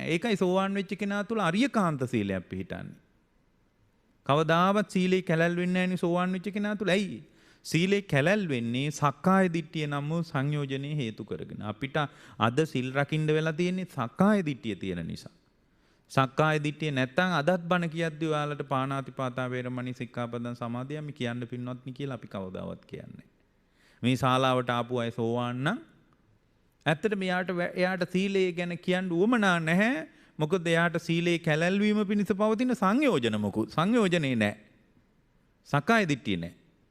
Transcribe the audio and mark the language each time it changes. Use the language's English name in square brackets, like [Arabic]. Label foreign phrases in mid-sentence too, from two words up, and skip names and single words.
[Sinhala] ඒකයි සෝවාන් වෙච්ච කෙනා තුළ අරියකාන්ත සීලයක් පිහිටන්නේ. කවදාවත් සීලේ කැලල් වෙන්නේ නැහැ නේ සෝවාන් වෙච්ච කෙනා තුළ. ඇයි? සීලේ කැලල් වෙන්නේ [Pali] සක්කාය දිට්ඨිය [Sinhala] නම් වූ සංයෝජනේ හේතු කරගෙන. අපිට අද සිල් රකින්න වෙලා තියෙන්නේ [Pali] සක්කාය දිට්ඨිය [Sinhala] තියෙන නිසා. [Pali] සක්කාය දිට්ඨිය [Sinhala] නැත්තම් අදත් බණ කියද්දී ඔයාලට [Pali] පාණාතිපාතා වේරමණී සික්ඛාපදං සමාදියාමි [Sinhala] කියන්න පින්වත්නි කියලා අපි කවදාවත් කියන්නේ. මේ ශාලාවට ආපු අය සෝවාන් නම් ඇත්තට එයාට සීලය ගැන කියන්න උවමනා නැහැ. මොකද එයාට සීලේ කැලැල් වීම පිණිස පවතින සංයෝජනේ නැහැ. [Pali] සක්කාය දිට්ඨිය [Sinhala] නැහැ.